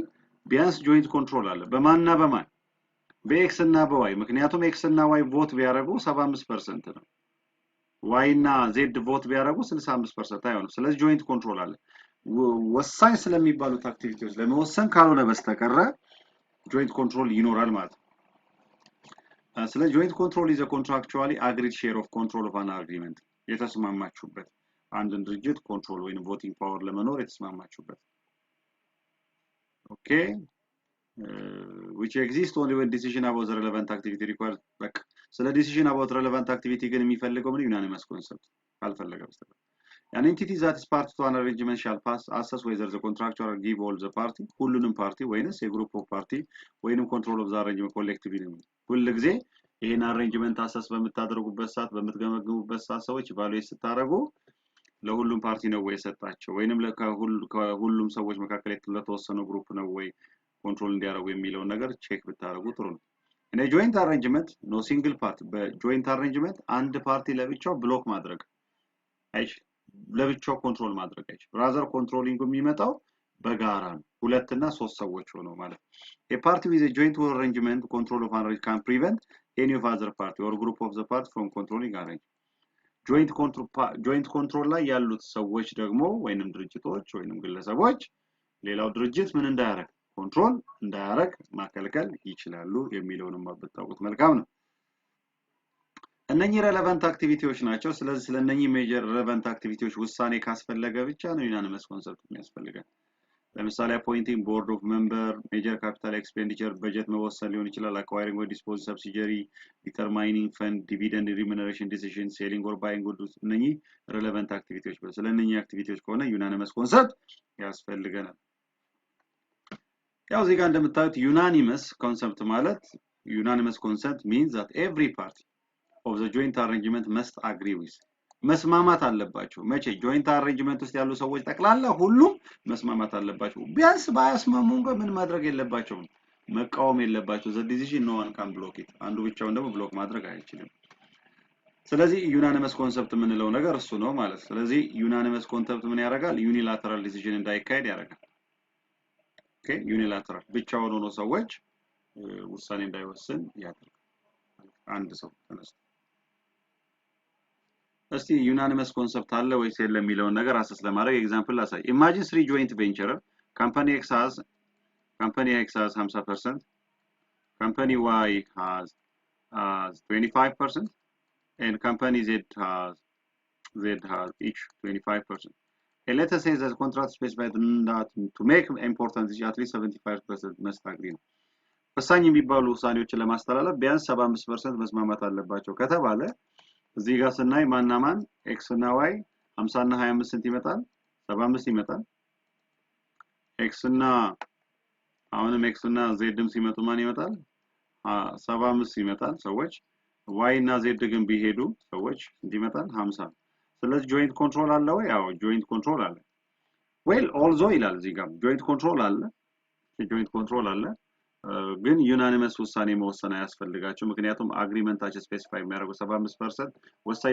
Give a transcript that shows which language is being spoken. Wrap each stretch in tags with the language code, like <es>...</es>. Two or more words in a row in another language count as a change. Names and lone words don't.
<am>ቢያንስ</am> <en>joint control</en> <am>አለ በማንና በማን በx እና በy ምክንያቱም x እና y ቮት ቢያደርጉ 75% ነው y እና z ቮት ቢያደርጉ 65% አይሆንም ስለዚህ</am> <en>joint control</en> <am>አለ ወሳኝ ስለሚባሉት አክቲቪቲዎች ለመወሰን ካልሆነ በስተቀር</am> <en>joint control</en> <am>ይኖራል ማለት ነው ስለዚህ</am> <en>joint control is a contractually agreed share of control of an agreement</en> <am>የተስማማችሁበት አንድን ድርጅት ኮንትሮል ወይም</am> <en>voting power</en> <am>ለመኖር የተስማማችሁበት</am> <en>ኦኬ which exists only when decision about the relevant activity requires</en> <am>በቃ ስለ</am> <en>decision about relevant activity</en> <am>ግን የሚፈልገው ምን</am> <en>unanimous concept</en> <am>ካልፈለገ በስተቀር</am> <en>an entity that is part to an arrangement shall pass assess whether the contractual give all the party</en> <am>ሁሉንም ፓርቲ ወይንስ</am> <en>group of party</en> <am>ወይንም</am> <en>control of the arrangement collectively</en> <am>ሁሉ ጊዜ ይሄን</am> <en>arrangement assess</en> <am>በመታደርጉበት ሰዓት በመትገመግሙበት ሰዓት ሰዎች ኢቫሉዌት ስታደርጉ ለሁሉም ፓርቲ ነው ወይ ሰጣቸው ወይንም ለሁሉም ሰዎች መካከል ለተወሰነ ግሩፕ ነው ወይ ኮንትሮል እንዲያደርጉ የሚለው ነገር ቼክ ብታደርጉ ጥሩ ነው</am> <en>in a joint arrangement no single</en> <am>party በጆይንት አሬንጅመንት አንድ ፓርቲ ለብቻው ብሎክ ማድረግ አይችልም ለብቻው ኮንትሮል ማድረግ አይችልም</am> <en>rather controlling</en> <am>የሚመጣው በጋራ ነው ሁለት እና ሶስት ሰዎች ሆነው ማለት</am> <en>a party with a joint arrangement control of an can prevent any of other party or group of the party from controlling arrangement joint control</en> <am>ላይ ያሉት ሰዎች ደግሞ ወይንም ድርጅቶች ወይንም ግለሰቦች ሌላው ድርጅት ምን እንዳያረግ ኮንትሮል እንዳያረግ ማከልከል ይችላሉ የሚለውንም ማበጣውት መልካም ነው እነኚህ</am> <en>relevant activities</en> <am>ናቸው ስለዚህ ስለነኚህ</am> <en>major relevant activities</en> <am>ውሳኔ ካስፈለገ ብቻ ነው</am> <en>unanimous concept</en> <am>የሚያስፈልገው ለምሳሌ</am> <en>appointing board of member major capital expenditure budget</en> <am>መወሰን ሊሆን ይችላል</am> <en>acquiring or disposing subsidiary determining fund dividend remuneration decision selling or buying goods</en> <am>እነኚህ</am> <en>relevant activities</en> <am>ስለነኚህ አክቲቪቲዎች ከሆነ</am> <en>unanimous concept</en> <am>ያስፈልገናል ያው እዚህ ጋር እንደምታዩት</am> <en>unanimous concept ማለት unanimous concept means that every party of the joint arrangement must agree with</en> <am>መስማማት አለባቸው መቼ</am> <en>joint</en> <am>arrangement ውስጥ ያሉ ሰዎች ጠቅላላ ሁሉም መስማማት አለባቸው ቢያንስ ባያስማሙ እንኳን ምን ማድረግ የለባቸውም መቃወም የለባቸው</am> <en>the decision no one can block it</en> <am>አንዱ ብቻውን ደግሞ ብሎክ ማድረግ አይችልም ስለዚህ</am> <en>unanimous concept</en> <am>የምንለው ነገር እሱ ነው ማለት ስለዚህ</am> <en>unanimous concept</en> <am>ምን ያደርጋል</am> <en>unilateral decision</en> <am>እንዳይካሄድ ያደርጋል ኦኬ ዩኒላተራል ብቻውን ሆኖ ሰዎች ውሳኔ እንዳይወስን ያደርጋል አንድ ሰው ተነስቶ እስቲ</am> <en>unanimous concept</en> <am>አለ ወይስ የለም የሚለውን ነገር አሰስ ለማድረግ ኤግዛምፕል ላሳይ</am> <en>imagine three joint venture company X has 50% company Y has 25% and company Z has each 25% and let us say that contract specified that to make important is at least 75% must agree</en> <am>ወሳኝ የሚባሉ ውሳኔዎችን ለማስተላለፍ ቢያንስ 75% መስማማት አለባቸው ከተባለ እዚህ ጋር ስናይ ማናማን x እና y 50 እና 25 ስንት ይመጣል 75 ይመጣል x እና አሁንም x እና z ድም ሲመጡ ማን ይመጣል 75 ይመጣል ሰዎች y እና z ግን ቢሄዱ ሰዎች እንዲመጣል 50 ስለዚህ</am> <en>joint control</en> <am>አለ ወይ ያው</am> <en>joint control</en> <am>አለ</am> <en>well also</en> <am>ይላል እዚህ ጋር</am> <en>joint control</en> <am>አለ</am> <en>joint control</en> <am>አለ ግን ዩናኒመስ ውሳኔ መወሰን አያስፈልጋቸው ምክንያቱም አግሪመንታቸው ስፔሲፋይ የሚያደርገው 75% ወሳኝ</am>